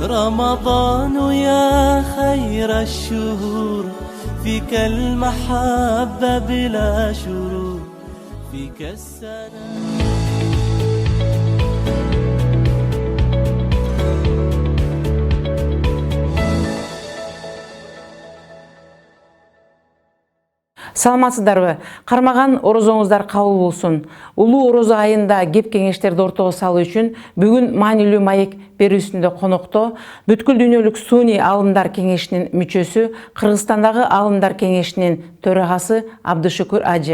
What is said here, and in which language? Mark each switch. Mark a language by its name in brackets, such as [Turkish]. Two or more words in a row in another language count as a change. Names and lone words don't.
[Arabic] رمضان يا خير الشهور فيك المحبة بلا شرور فيك السلام. [Kyrgyz] Саламатсыздарбы? Кармаган орозоңуздар кабыл болсун. Улуу орозо айында кеп кеңештерди ортого салуу үчүн бүгүн маанилүү маек берүүсүндө конокто бүткүл дүйнөлүк сууний аалымдар кеңешинин мүчөсү, Кыргызстандагы аалымдар кеңешинин төрагасы Абдышүкүр Ажы.